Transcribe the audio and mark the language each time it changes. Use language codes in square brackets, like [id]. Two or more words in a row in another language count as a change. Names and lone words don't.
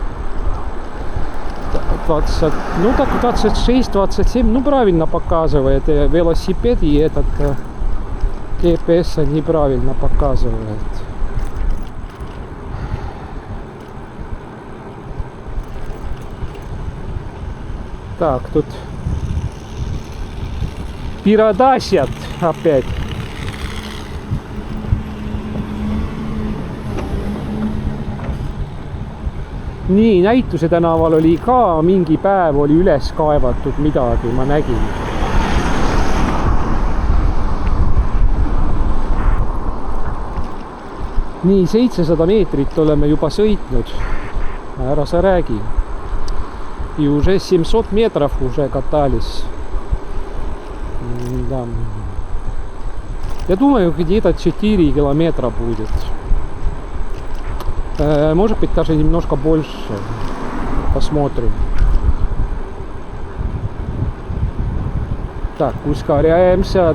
[ru] 20, ну так 26, 27, ну правильно показывает велосипед, и этот GPS неправильно показывает. Так, тут пиродасят опять. [et] Nii, Näituse tänaval oli ka mingi päev oli üles kaevatud midagi, ma nägin. Nii, 700 meetrit oleme juba sõitnud. Ära sa räägi. [ru] И уже 700 метров уже катались. Да. Я думаю, где-то 4 километра будет. Может быть, даже немножко больше. Посмотрим. Так, ускоряемся.